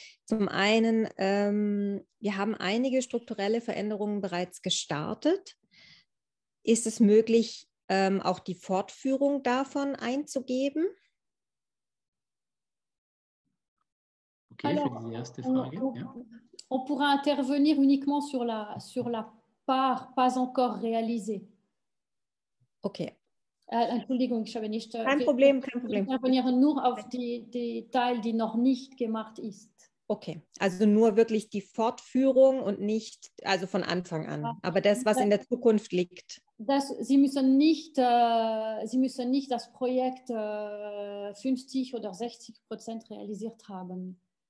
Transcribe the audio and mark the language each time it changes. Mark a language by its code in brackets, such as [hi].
[de] Zum einen, wir haben einige strukturelle Veränderungen bereits gestartet. Ist es möglich, auch die Fortführung davon einzugeben? Okay, für die erste Frage. [fr] On pourra intervenir uniquement sur la part pas encore réalisée. [de] Okay. Entschuldigung, ich habe nicht. Kein Problem, kein Problem. Wir intervenieren nur auf die Teil, die noch nicht gemacht ist. Okay, also nur wirklich die Fortführung und nicht, also von Anfang an, aber das, was in der Zukunft liegt. Sie müssen nicht das Projekt 50 oder 60% realisiert haben.